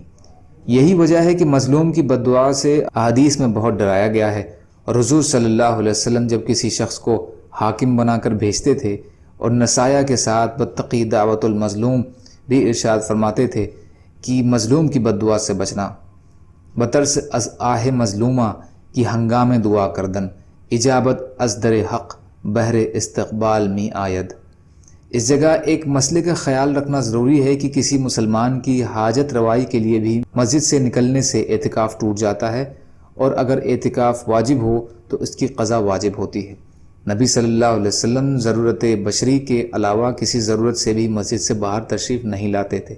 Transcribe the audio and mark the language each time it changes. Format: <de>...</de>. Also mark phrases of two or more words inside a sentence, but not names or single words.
<ur>یہی وجہ ہے کہ مظلوم کی بد دعا سے احادیث میں بہت ڈرایا گیا ہے، اور حضور</ur> <ar>صلی اللہ علیہ وسلم</ar> <ur>جب کسی شخص کو حاکم بنا کر بھیجتے تھے اور نصایح کے ساتھ</ur> <ar>بتقی دعوت المظلوم</ar> <ur>بھی ارشاد فرماتے تھے کہ مظلوم کی بد دعا سے بچنا۔</ur> <fa>بترس از آہ مظلومہ کی ہنگام دعا کردن، اجابت از در حق بہر استقبال می آید۔</fa> <ur>اس جگہ ایک مسئلے کا خیال رکھنا ضروری ہے کہ کسی مسلمان کی حاجت روائی کے لیے بھی مسجد سے نکلنے سے اعتکاف ٹوٹ جاتا ہے، اور اگر اعتکاف واجب ہو تو اس کی قضا واجب ہوتی ہے۔ نبی</ur> <ar>صلی اللہ علیہ وسلم</ar> <ur>ضرورت بشری کے علاوہ کسی ضرورت سے بھی مسجد سے باہر تشریف نہیں لاتے تھے۔</ur>